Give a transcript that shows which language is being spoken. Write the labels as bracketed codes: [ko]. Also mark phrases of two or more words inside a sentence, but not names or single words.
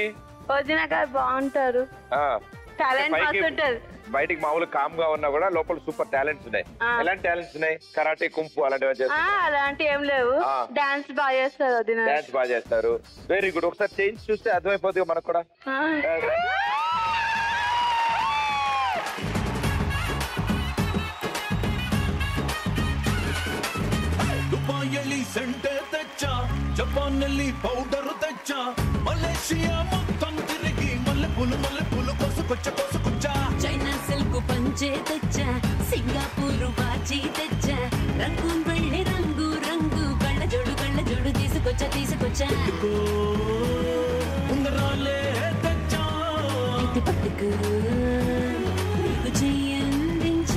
[te] వదిన గారు బాగుంటారు, టాలెంట్ బాగుంటది. బయటికి మామూలు కామ్ గా ఉన్నా కూడా లోపల [en] super talents [te] ఉన్నాయి. ఎలాంటి టాలెంట్స్ ఉన్నాయి? కరాటే, కుంఫు అలాంటివి చేస్తారు? అలాంటి ఏం లేవు. డాన్స్ బాగా చేస్తారు వదిన. డాన్స్ బాగా చేస్తారు. [en] very good. [te] ఒకసారి చేంజ్ చూస్తే అర్థమైపోతుంది మనకు కూడా. దుబాయిలో సెంటు తెచ్చా, జపాన్‌లో పౌడర్ తెచ్చా, మలేషియా మొత్తం తిరిగి మల్లె పూలు కోసుకొచ్చా. చైనా సిల్క్ పంచే తెచ్చా, సింగపూర్ వాచి తెచ్చా, రంగూన్ వెళ్ళి రంగు రంగు కళ్ళ జోడు తీసుకొచ్చా ఉంగరాలే తెచ్చా, ఇది పట్టుకు నీకు చెయ్యందించా.